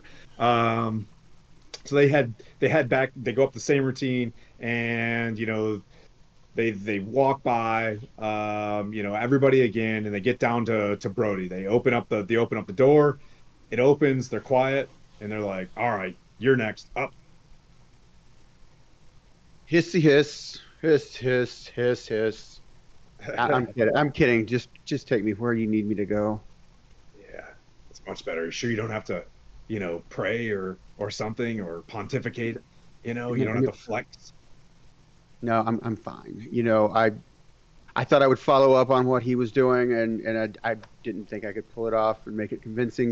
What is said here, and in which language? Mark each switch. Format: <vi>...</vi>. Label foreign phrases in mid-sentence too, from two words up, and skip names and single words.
<en>So they head back. They go up the same routine, and they walk by everybody again, and they get down to Brody. They open up the door. It opens. They're quiet, and they're like, "All right, you're next up." Hissy hiss, hiss hiss hiss hiss. I'm kidding. Just take me where you need me to go. Yeah, it's much better. You sure you don't have to, pray or something or pontificate? You don't have to flex. No, I'm fine. I thought I would follow up on what he was doing, and I didn't think I could pull it off and make it convincing.</en>